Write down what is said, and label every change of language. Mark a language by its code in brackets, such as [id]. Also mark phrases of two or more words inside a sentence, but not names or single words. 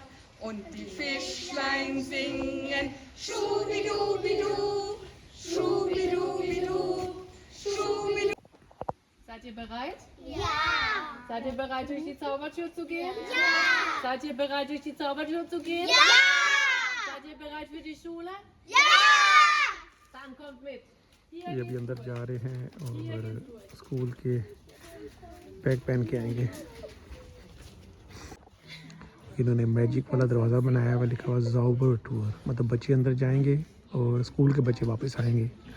[de] Und die Fischlein singen Schubidubidu, Schubidubidu, Schubidu. Seid ihr bereit? Ja! Seid ihr bereit, durch die Zaubertür zu gehen? Ja! Seid ihr bereit, durch die Zaubertür zu gehen? Ja! Seid ihr bereit für die Schule? Ja! Dann kommt mit. [hi] ये अभी अंदर जा रहे हैं और स्कूल के बैग पहन के आएंगे। इन्होंने मैजिक वाला दरवाज़ा बनाया हुआ, लिखा हुआ [de] Zauber Tür, [hi] मतलब बच्चे अंदर जाएंगे और स्कूल के बच्चे वापस आएंगे।